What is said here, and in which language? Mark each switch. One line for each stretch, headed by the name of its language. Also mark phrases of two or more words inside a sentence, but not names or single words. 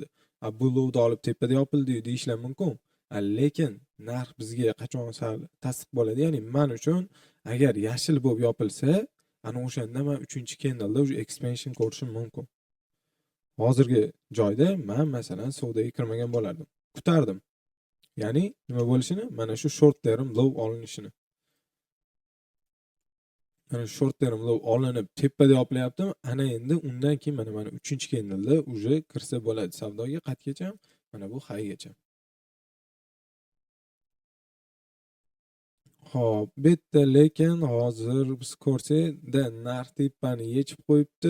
Uzbek: Bu low'da olib tepada yopildi deyishlar mumkin. Lekin narx bizga qachon tasdiq bo'ladi? Ya'ni men uchun agar yashil bo'lib yopilsa, ana o'shanda men 3-candleda уже expansion ko'rishim mumkin. Hozirgi joyda men masalan savdoga kirmagan bo'lardim. kutardim. Ya'ni nima bo'lishini, mana shu
English: short term low
Uzbek: olinishini. Mana
English: short term low
Uzbek: olinib tepada yopilyaptimi? Ana endi undan keyin mana 3-candlda uje kirsa bo'ladi savdoga qatgacha, mana bu highgacha. Xo'p, bu yerda lekin hozir biz ko'rsak-da narx tepani yechib qo'yibdi.